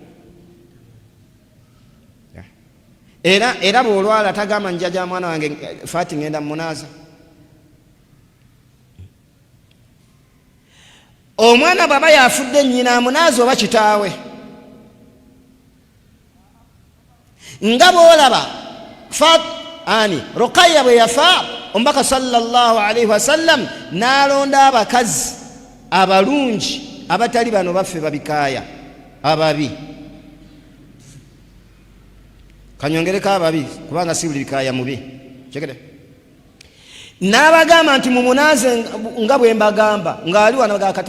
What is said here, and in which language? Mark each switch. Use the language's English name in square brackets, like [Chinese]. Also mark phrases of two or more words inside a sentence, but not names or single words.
[Ganda] era bw'olwala tagamba njajja mwana wange Faati ngenda mumunaaza omwana bw'aba yafudde nnyina amunaaza oba kitaawe nga bw'olaba Rukaya bwe yafa omubaka [Arabic] sallallahu alaihi wasallam [Ganda] n'alonda abakazi abalungi abatali bano baffe babikaaya ababi kanyongereko ababi kubanga si buli bikaaya mubi chekede n'abagamba nti mumunaaze nga bwe mbagamba ng'ali wano kati